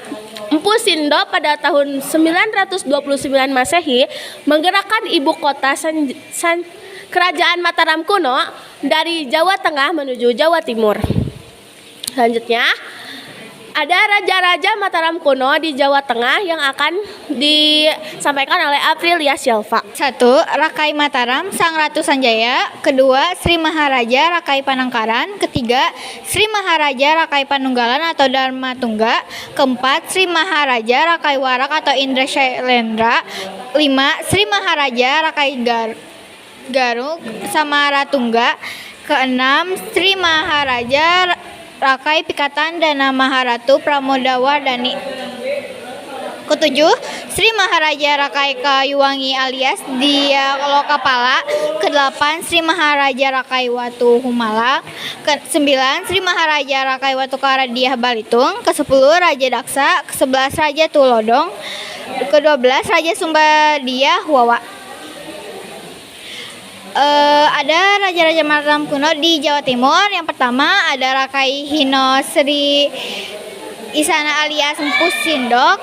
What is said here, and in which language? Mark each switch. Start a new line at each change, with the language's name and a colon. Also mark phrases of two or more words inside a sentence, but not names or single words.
Indonesian: Empu Sindo pada tahun 929 Masehi menggerakkan ibu kota Kerajaan Mataram kuno dari Jawa Tengah menuju Jawa Timur. Selanjutnya ada raja-raja Mataram kuno di Jawa Tengah yang akan disampaikan oleh Aprilia Silva. 1. Rakai Mataram, Sang Ratu Sanjaya. Kedua, Sri Maharaja Rakai Panangkaran. Ketiga, Sri Maharaja Rakai Panunggalan atau Dharma Tungga. Keempat, Sri Maharaja Rakai Warak atau Indra Shailendra. 5. Sri Maharaja Rakai Garuk Samaratungga. Keenam, Sri Maharaja Rakai Pikatan Dana Maharatu Pramodawardhani. Ketujuh, Sri Maharaja Rakai Kayuwangi alias Dia Lokapala. Kedelapan, Sri Maharaja Rakai Watu Humala. Kesembilan, Sri Maharaja Rakai Watu Karadiah Balitung. Kesepuluh, Raja Daksa. Kesebelas, Raja Tulodong. Kedua-belas, Raja Sumbadiah Wawa. Ada raja-raja Mataram kuno di Jawa Timur. Yang pertama ada Rakai Hino Sri Isana alias Empu Sindo.